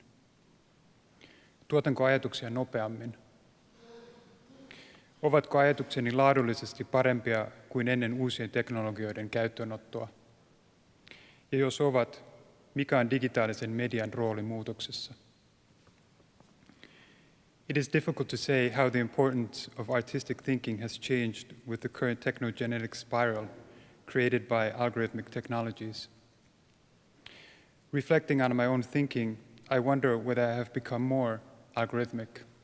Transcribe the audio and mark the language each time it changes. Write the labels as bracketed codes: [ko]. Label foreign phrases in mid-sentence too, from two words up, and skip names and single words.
[fi] Tuotanko ajatuksia nopeammin? Ovatko ajatukseni laadullisesti parempia kuin ennen uusien teknologioiden käyttöönottoa? Ja jos ovat, mikä on digitaalisen median rooli muutoksessa? [en] It is difficult to say how the importance of artistic thinking has changed with the current technogenetic spiral created by algorithmic technologies. Reflecting on my own thinking, I wonder whether I have become more algorithmic.